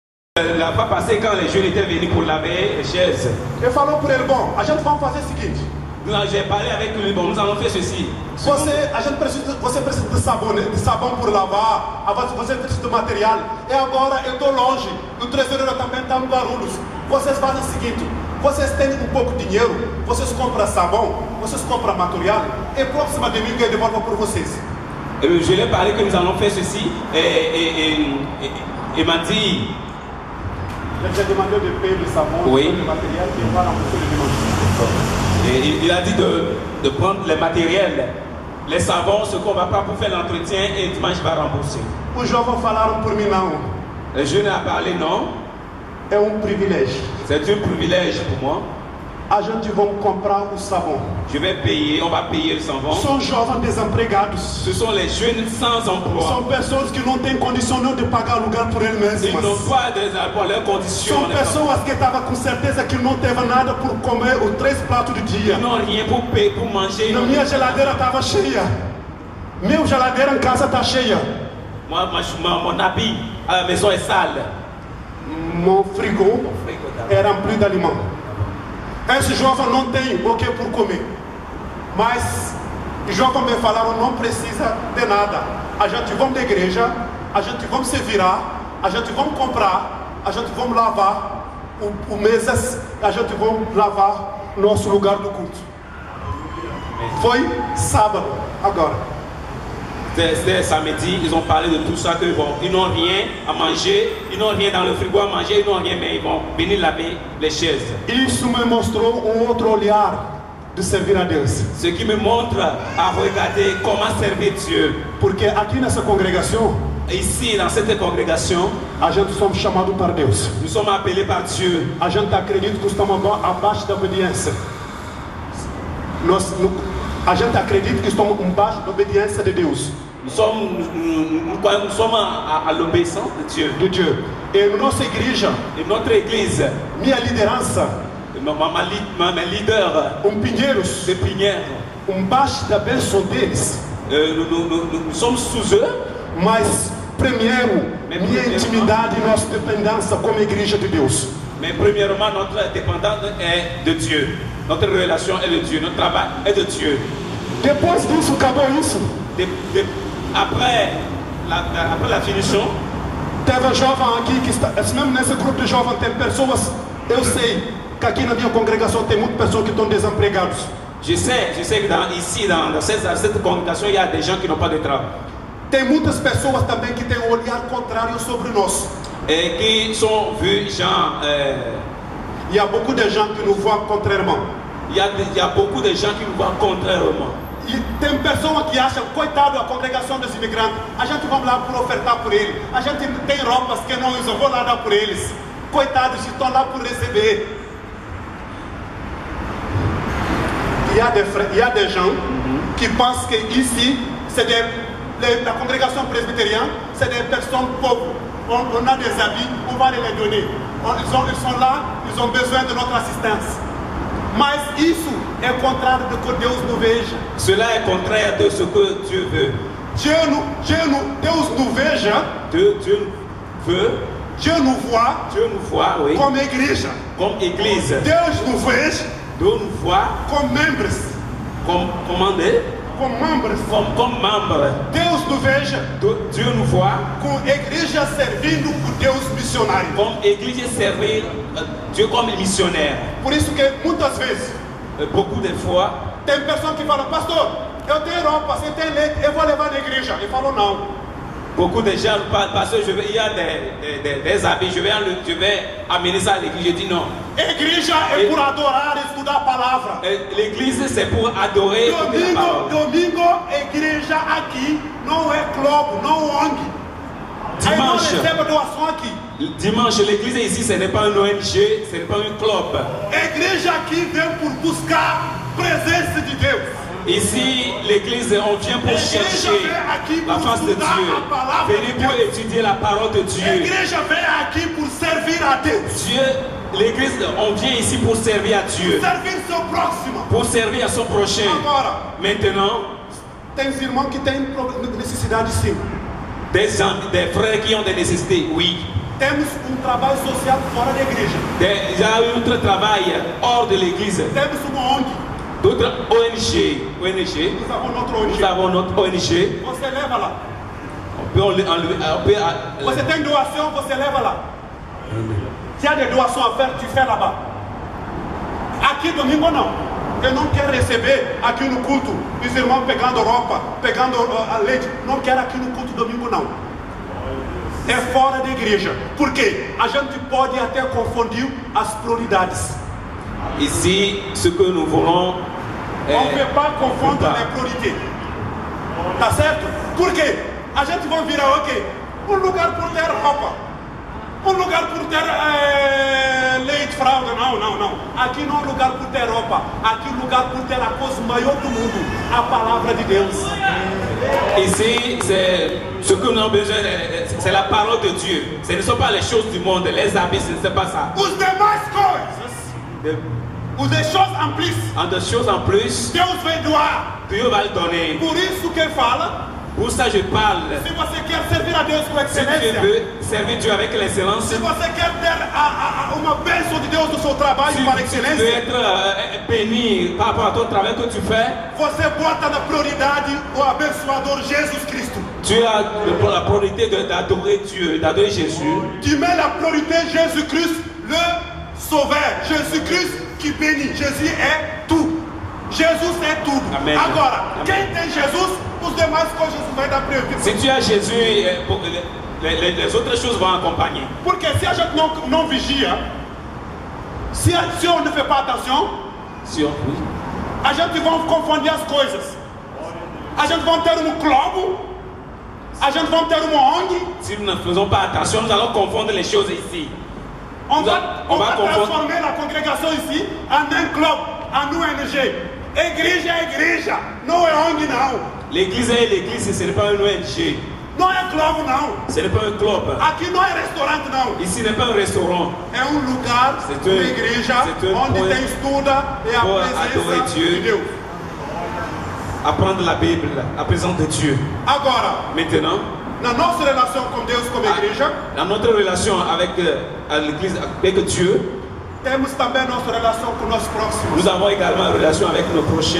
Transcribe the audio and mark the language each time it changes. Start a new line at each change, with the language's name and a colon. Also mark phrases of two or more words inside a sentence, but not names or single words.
French: La fois passée, quand les jeunes étaient venus pour laver les chaises,
Portuguese: ele falou por ele, bom, a gente vai fazer o seguinte.
French: J'ai parlé avec lui, bon, nous allons faire ceci.
Portuguese: Você precisa de sabão por lavar, você precisa de material. E agora eu estou longe, o trezeiro também está em Guarulhos. Vocês fazem o seguinte, vocês têm um pouco de dinheiro, vocês compram sabão, vocês compram material, e próximo domingo eu devolvo por vocês.
French: Je lui ai parlé que nous allons faire ceci, et m'a dit...
Portuguese: Ele já demandou de payer de sabão,
French: oui.
Portuguese: de material, que vai
French: rembourser le dimanche. Et il a dit de prendre les matériels, les savons, ce qu'on va pas pour faire l'entretien, et dimanche il va rembourser.
Portuguese: Os jovens falaram por mim não.
French: Le jeune a parlé non.
Portuguese: É privilégio.
French: C'est un privilège pour moi.
Portuguese: A gente vai comprar o sabão.
French: Je vais payer, on va payer le savon.
Portuguese: São jovens desempregados.
French: Ce sont les jeunes sans emploi.
Portuguese: São pessoas que não têm condição de pagar lugar por eles mesmos.
French: Ils n'ont pas pour leurs conditions.
Portuguese: São pessoas que estavam com certeza que não teve nada por comer os 3 pratos do dia.
French: Ils n'ont rien pour payer, pour manger.
Portuguese: Na minha geladeira estava cheia. Minha geladeira em casa está cheia.
French: Mon habit à la maison est sale. Mon frigo é rempli de alimão.
Portuguese: Esse jovem não tem o que por comer. Mas os jovens me falaram, não precisa de nada. A gente vamos da igreja, a gente vamos se virar, a gente vamos comprar, a gente vamos lavar o mesas, a gente vamos lavar nosso lugar do culto. Foi sábado, agora.
French: C'était samedi, ils ont parlé de tout ça, ils n'ont rien à manger, ils n'ont rien dans le frigo à manger, ils n'ont rien, mais ils vont venir laver les chaises.
Portuguese: Isso me mostrou outro olhar de servir a Deus.
French: Ce qui me montre à regarder comment servir Dieu.
Portuguese: Porque aqui nessa congregação,
French: ici dans cette congrégation,
Portuguese: a gente somos chamados por Deus.
French: Nous sommes appelés par Dieu.
Portuguese: A gente acredita que estamos abaixo da obediência. A gente acredita que estamos embaixo da obediência de Deus.
French: Nous sommes à l'obéissance de Dieu.
Portuguese: E nossa igreja,
French: et notre église,
Portuguese: minha liderança,
French: mes leaders,
Portuguese: Pinheiros,
French: de Pinheiros,
Portuguese: embaixo da bênção deles.
French: Nous sommes sous eux.
Portuguese: Mas primeiro, minha intimidade e nossa dependência como igreja de Deus.
French: Mais premièrement, notre dépendance est de Dieu. Notre relation est de Dieu. Notre travail est de Dieu.
Portuguese: Depois disso, acabou isso.
French: Après la finition,
Portuguese: teve um jovem aqui que está, mesmo nesse grupo de jovens tem pessoas, eu sei que aqui na minha congregação tem muitas pessoas que estão desempregadas.
French: Je sais que ici dans cette congrégation il y a des gens qui n'ont pas de travail.
Portuguese: Tem muitas pessoas também que têm um olhar contrário sobre nós.
French: Et qui sont vus gens. Il y a beaucoup de gens qui nous voient contrairement. Il y a beaucoup de gens qui nous voient contrairement.
Portuguese: E tem pessoas que acham, coitado da congregação dos imigrantes, a gente vai lá por ofertar por ele. A gente tem roupas que não usam, vou lá dar por eles. Coitados, estão lá por receber.
French: Il y a des gens qui pensent que ici, c'est la congrégation presbytérienne, c'est des personnes pauvres. On a des habits, on va les donner. Ils sont là, ils ont besoin de notre assistance.
Portuguese: Mas isso é contrário do que Deus nos veja.
French: Cela est contraire de ce que Dieu veut.
Portuguese: Deus nous veja.
French: Dieu veut. Dieu nous voit, oui. Comme igreja. Comme église.
Portuguese: Deus nous veja.
French: Dieu nous voit. Comme membres. Comme membres.
Portuguese: Deus nos veja.
French: Dieu nous voit.
Portuguese: Com igreja servindo o Deus missionário.
French: Comme église servir Dieu comme missionnaire.
Portuguese: Por isso que muitas vezes,
French: beaucoup de fois,
Portuguese: tem pessoas que falam, pastor, eu tenho roupa, você tem leite, eu vou levar na igreja. Ele falou não.
French: Beaucoup de gens parlent parce que il y a des habits, je vais amener ça à l'église. Je dis non.
Portuguese: Igreja é por adorar e estudar a palavra.
French: L'église c'est pour adorer.
Portuguese: Domingo, igreja aqui não é clube, não ONG.
French: Dimanche.
Portuguese: Recebe doação aqui.
French: Dimanche, l'église ici, ce n'est pas une ONG, ce n'est pas un club.
Portuguese: Igreja aqui vem por buscar presença de Deus.
French: Ici, l'église, on vient pour chercher la face de Dieu. Venir pour étudier la parole de Dieu.
Portuguese: Igreja vem aqui por servir a Deus.
French: L'église, on vient ici pour servir à Dieu.
Portuguese: Servir seu próximo.
French: Pour servir à son prochain.
Portuguese: Agora,
French: maintenant,
Portuguese: tem irmãos que têm necessidade sim.
French: Des frères qui ont des nécessités, oui.
Portuguese: Temos trabalho social fora da igreja.
French: Il y a un autre travail hors de l'église.
Portuguese: Temos uma ONG.
French: D'autres ONG. Nous avons notre ONG. Nous avons notre ONG.
Portuguese: Você leva lá. Você tem doação, você leva lá.
French: Se há de doação a faire, tu fais là-bas.
Portuguese: Aqui domingo não. Eu não quero receber aqui no culto os irmãos pegando roupa, pegando leite. Não quero aqui no culto domingo não. É fora da igreja. Por quê? A gente pode até confundir as prioridades.
French: Ici, ce que nous voulons. On ne peut pas confondre les priorités.
Portuguese: Tá certo? Por quê? A gente vai virar o quê? Um lugar por ter roupa. Um lugar por ter leite, fralda. Não. Aqui não é lugar por ter roupa. Aqui é lugar por ter a coisa maior do mundo. A palavra de Deus.
French: Ici, c'est ce que nous avons besoin, c'est la parole de Dieu. Ce ne sont pas les choses du monde, les habits, ce n'est pas ça.
Portuguese: Os demais coisas. As
French: choses en plus. Des choses en plus,
Portuguese: Deus vai doar.
French: Dieu va le donner.
Portuguese: Por isso que ele fala.
French: Pour ça, je parle.
Portuguese: Se você quer servir a Deus com
French: Si
Portuguese: excelência.
French: tu veux servir Dieu avec l'excellence,
Portuguese: Se você quer ter uma bênção de Deus no seu trabalho
French: si
Portuguese: para
French: tu veux
Portuguese: excelência.
French: être béni par rapport à ton travail que tu fais,
Portuguese: Você bota na prioridade o abençoador Jesus Cristo.
French: tu as la priorité d'adorer Dieu, d'adorer Jésus. Tu mets la priorité Jésus-Christ, le Sauveur. Jésus-Christ qui bénit. Jésus est tout.
Portuguese: Jesus é tudo. Amém. Agora, Amém. quem tem Jesus, os demais coisas vai dar prioridade.
French: Si tu as Jésus, les autres choses vont accompagner.
Portuguese: Porque se a gente não vigia,
French: se on ne fait pas attention, Si on
Portuguese: a gente vai confundir as coisas. A gente vai ter clube, a gente vai ter uma ONG.
French: Si nous ne faisons pas attention, nous allons confondre les choses ici. On va confondre. transformer la congrégation ici en un club, en ONG.
Portuguese: Igreja é igreja, não é ONG não.
French: L'église est l'église, ce n'est pas un ONG.
Portuguese: Não é clube não.
French: Ce n'est pas un club.
Portuguese: Aqui não é restaurante não.
French: Ici n'est pas un restaurant.
Portuguese: É lugar,
French: C'est
Portuguese: uma igreja, onde
French: point
Portuguese: tem estuda e a
French: pour adorer
Portuguese: presença
French: Dieu.
Portuguese: de Deus.
French: Apprendre la Bible, la présence de Dieu.
Portuguese: Agora,
French: Maintenant,
Portuguese: na nossa relação com Deus como igreja,
French: dans notre relation avec l'église, avec Dieu,
Portuguese: temos também nossa relação com nossos próximos.
French: nous avons également une relation avec nos prochains.